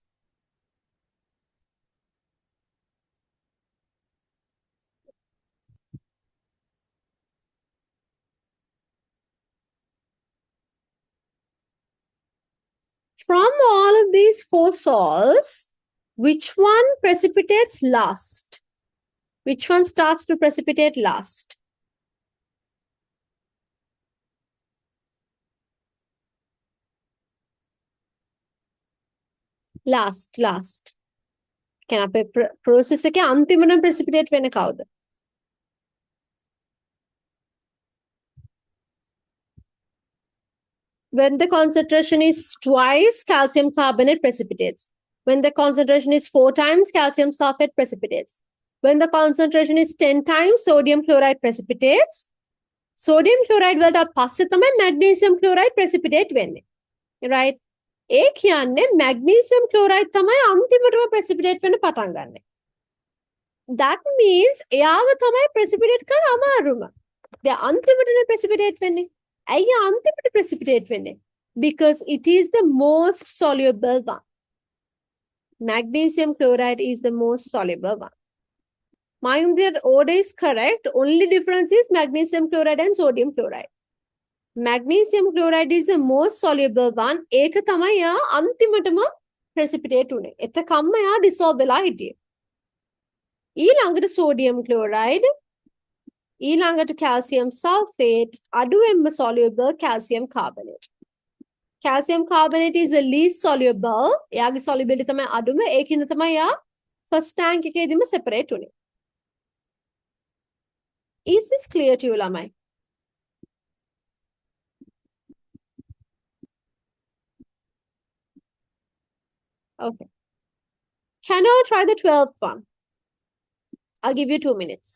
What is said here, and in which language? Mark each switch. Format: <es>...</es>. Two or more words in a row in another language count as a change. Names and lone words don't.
<en>From all of these four salts, which one precipitates last? Which one starts to precipitate last? Last. Can I process</en> <si>එක අන්තිමට precipitate වෙන කවුද?</si> <en>When the concentration is twice, calcium carbonate precipitates. When the concentration is 4 times, calcium sulfate precipitates. When the concentration is 10 times, sodium chloride precipitates. Sodium chloride</en> <si>වලට පස්සේ තමයි</si> <en>magnesium chloride</en> <si>precipitate වෙන්නේ. Right? ඒ කියන්නේ</si> <en>magnesium chloride</en> <si>තමයි අන්තිමටම precipitate වෙන්න පටන් ගන්න.</si> <en>That means</en> <si>එයාව තමයි precipitate කරන්න අමාරුම. දැන් අන්තිමටනේ precipitate වෙන්නේ. ඇයි අන්තිමට precipitate වෙන්නේ?</si> <en>Because it is the most soluble one. Magnesium chloride is the most soluble one. Mind that order is correct. Only difference is magnesium chloride and sodium chloride. Magnesium chloride is the most soluble one.</en> <si>ඒක තමයි යා අන්තිමටම precipitate උනේ. එතකම්ම යා dissolve වෙලා හිටියේ. ඊළඟට</si> <en>sodium chloride,</en> <si>ඊළඟට</si> <en>calcium sulfate,</en> <si>අඩුවෙන්ම</si> <en>soluble calcium carbonate. Calcium carbonate is the least soluble.</en> <si>එයාගේ solubility තමයි අඩුම. ඒකින්ද තමයි යා</si> <en>first tank</en> <si>එකේදීම separate උනේ.</si> <en>Is this clear to you, ළමයි? Okay. Can I try the 12th one? I'll give you 2 minutes.</en>